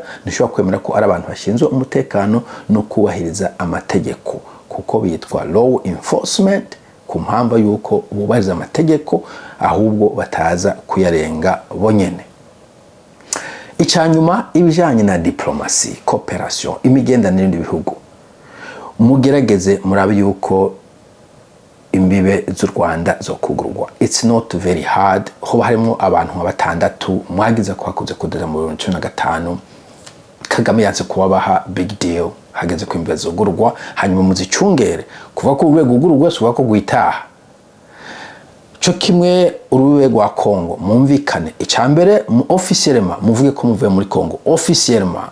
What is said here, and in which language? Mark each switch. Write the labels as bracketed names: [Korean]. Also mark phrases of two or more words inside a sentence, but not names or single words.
[Rundi] Nishobora kwemera ko ari abantu bashinzwe umutekano no kubahiriza amategeko, kuko bitwa [English] law enforcement [Rundi] ku mpamvu yuko bubahiriza amategeko ahubwo bataza kuyarenga bonyene. Icanyuma ibijanye na diplomasi, cooperation, imigendanire n'ibihugu, mugerageze murabe yuko imbibe z'u Rwanda zo kugurwa. [English] It's not very hard. [Rundi] Hoba harimo abantu nka batandatu mwagize ko hakuze kudeza mu 2015, Kagame yanse kubabaha [English] big deal, [Rundi] hageze ko imbibe zo gurwa, hanyuma muzicungere kuva ko urwego gurugwa suba ko gwitaha. Cyo kimwe uruwe rwa Kongo mumvikane, icambere mu officiellement muvuge ko muvuye muri Kongo officiellement.